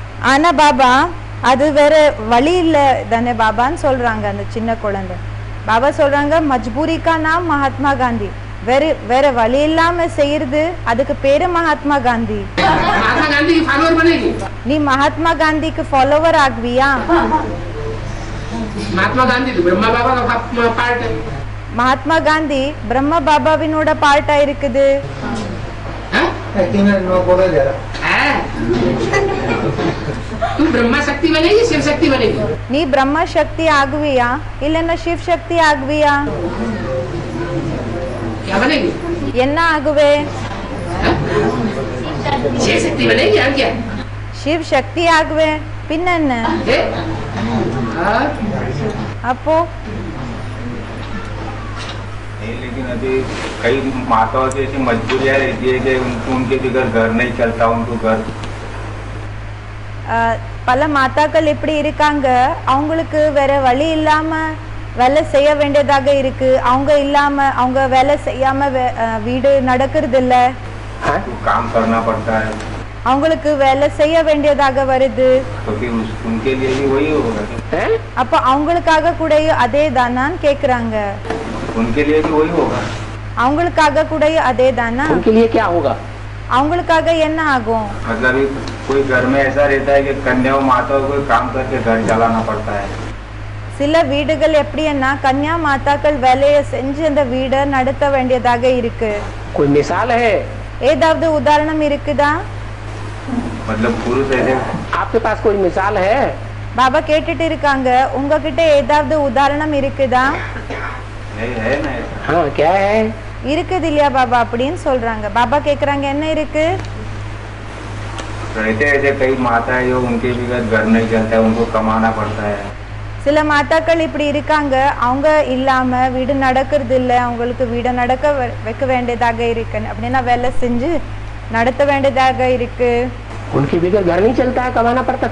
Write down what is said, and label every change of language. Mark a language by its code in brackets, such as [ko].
[ta] ஆனா பாபா அது வேற வழி இல்ல தானே பாபான்னு சொல்றாங்க அந்த சின்ன குழந்தை. பாபா சொல்றாங்க [hi] மஜ்பூரிக்கா நாம் மகாத்மா காந்தி, [ta] வேற வழி இல்லாம செய்யறது அதுக்கு பேரு மகாத்மா காந்தி. [hi] महात्मा गांधी की फॉलोअर बनेगी। [ta] நீ மகாத்மா காந்திக்கு ஃபாலோவர் ஆகுவியா? [hi] महात्मा गांधी तो ब्रह्मा बाबा का पार्ट है। [ta] மகாத்மா காந்தி பிரம்ம பாபாவினோட பார்ட்டா இருக்குது. [hi] हैं? हैं? तू ब्रह्मा शक्ति बनेगी, शिव शक्ति बनेगी। [ta] நீ பிரம்ம சக்தி ஆகுவியா இல்லன்னா சிவ சக்தி ஆகுவியா? [hi] क्या बनेगी? [ta] என்ன ஆகுவே? [hi] हैं? शिव शक्ति बनेगी और क्या? [ta] சிவ சக்தி ஆகுவே பின்ன என்ன? [hi] हैं? और [ta] அப்போ [hi] नहीं, लेकिन अभी कई माताओं की ऐसी मजबूरियाँ रहती है कि उनके बगैर घर नहीं चलता, उनको घर [ta] பல மாதாக்கள் இப்படி இருக்காங்க, அவங்களுக்கு வேற வழி இல்லாம வேலை செய்ய வேண்டியதாக இருக்கு. அவங்க இல்லாம அவங்க வேலை செய்யாம வீடு நடக்கிறது இல்ல, [hi] तो काम करना पड़ता है। [ta] அவங்களுக்கு வேலை செய்ய வேண்டியதாக வருது. [hi] तो फिर उनके लिए भी वही होगा। हैं? [ta] அப்ப அவங்களுக்காக கூட அதே தானான்னு கேக்குறாங்க. [hi] उनके लिए भी वही होगा। [ta] அவங்களுக்காக கூட அதே தானா? [hi] उनके लिए क्या होगा? [ta] அவங்களுக்காக என்ன ஆகும்? [hi] मतलब कोई घर में ऐसा रहता है कि कन्याओं माताओं को काम करके घर चलाना पड़ता है। [ta] சில வீடுகள் எப்படின்னா கன்யா மாதாக்கள் வேலையை செஞ்சு அந்த வீடை நடத்த வேண்டியதாக இருக்கு. [hi] कोई मिसाल है? [ta] ஏதாவது உதாரணம் இருக்குதா? [hi] मतलब पुरुष ऐसे आपके पास कोई मिसाल है? [ta] பாபா கேட்டுட்டு இருக்காங்க, உங்ககிட்ட ஏதாவது உதாரணம் இருக்குதா? [hi] नहीं है ना ऐसा। हाँ, क्या है? [ta] இருக்குது இல்லையா பாபா அப்படின்னு சொல்றாங்க. பாபா கேக்குறாங்க என்ன இருக்கு? [hi] रहते ऐसे कई माता है जो उनके बगैर घर नहीं चलता है, उनको कमाना पड़ता है। [ta] சில மாதாக்கள் இப்படி இருக்காங்க, அவங்க இல்லாம வீடு நடக்கிறது இல்ல, அவங்களுக்கு வீடை நடக்க வைக்க வேண்டியதாக இருக்கு, அப்படின்னா வேலை செஞ்சு நடத்த வேண்டியதாக இருக்கு. [hi] उनके बगैर घर नहीं चलता है, कमाना पड़ता।